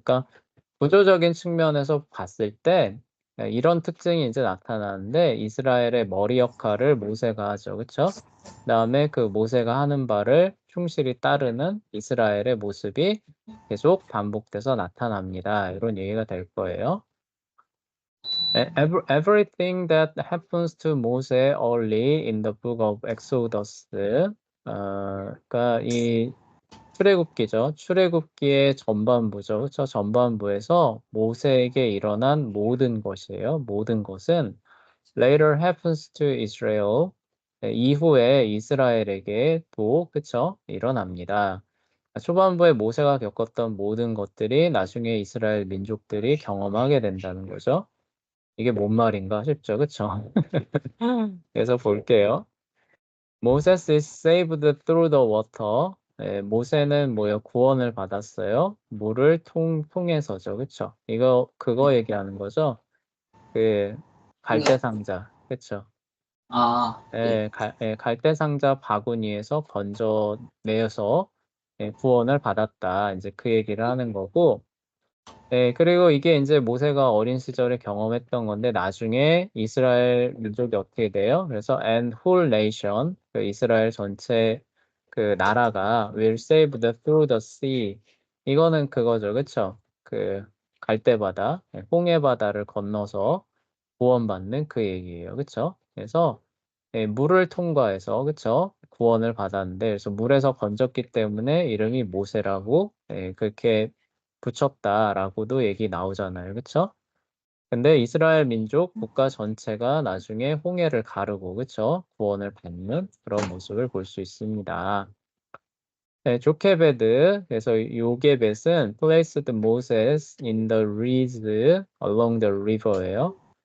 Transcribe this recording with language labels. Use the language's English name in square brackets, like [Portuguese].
[Korean] 그러니까 구조적인 측면에서 봤을 때 이런 특징이 이제 나타나는데 이스라엘의 머리 역할을 모세가 하죠. 그쵸? 그다음에 그 모세가 하는 바를 충실히 따르는 이스라엘의 모습이 계속 반복돼서 나타납니다. 이런 얘기가 될 거예요. [English] Everything that happens to Moses early in the book of Exodus. [Korean] 그러니까 이 출애굽기죠. 출애굽기의 전반부죠. 그렇죠? 전반부에서 모세에게 일어난 모든 것이에요. 모든 것은 [English] later happens to Israel. [Korean] 이후에 이스라엘에게 또 그쵸? 일어납니다. 초반부에 모세가 겪었던 모든 것들이 나중에 이스라엘 민족들이 경험하게 된다는 거죠. 이게 뭔 말인가 싶죠. 그쵸? 그래서 볼게요. Moses is saved through the water. 모세는 뭐요? 구원을 받았어요. 물을 통해서죠. 그쵸? 그거 얘기하는 거죠. 그 갈대 상자. 그쵸? 네. 갈대 상자 바구니에서 건져내서 구원을 받았다. 이제 그 얘기를 하는 거고, 그리고 이게 이제 모세가 어린 시절에 경험했던 건데 나중에 이스라엘 민족이 어떻게 돼요? 그래서 [English] and whole nation, [Korean] 그 이스라엘 전체 그 나라가 [English] will save the through the sea. [Korean] 이거는 그거죠, 그쵸? 그 갈대바다, 홍해바다를 건너서 구원받는 그 얘기예요, 그쵸? 그래서 물을 통과해서 그쵸? 구원을 받았는데 그래서 물에서 건졌기 때문에 이름이 모세라고 그렇게 붙였다라고도 얘기 나오잖아요. 그쵸? 근데 이스라엘 민족 국가 전체가 나중에 홍해를 가르고 그쵸? 구원을 받는 그런 모습을 볼 수 있습니다. [English] 조케베드, [Korean] 그래서 요게벳은 [English] placed Moses in the reeds along the river예요.